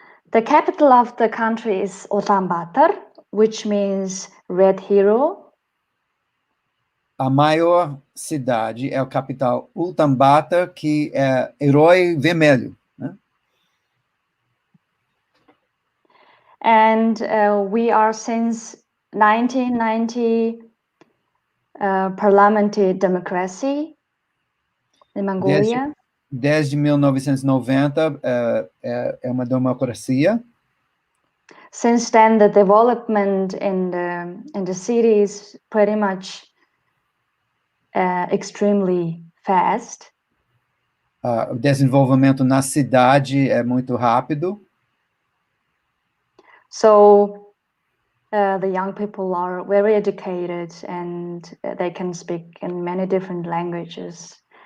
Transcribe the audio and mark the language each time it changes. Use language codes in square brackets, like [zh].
[en] The capital of the country is Ulaanbaatar, which means red hero. [pt] A maior cidade é a capital Ulaanbaatar, que é herói vermelho. Né? [en] And we are since 1990 parliamentary democracy in Mongolia. [pt] Desde 1990 é uma democracia. [en] Since then, the development in the city is pretty much extremely fast. [pt] O desenvolvimento na cidade é muito rápido. [en] So the young people are very educated and they can speak in many different languages.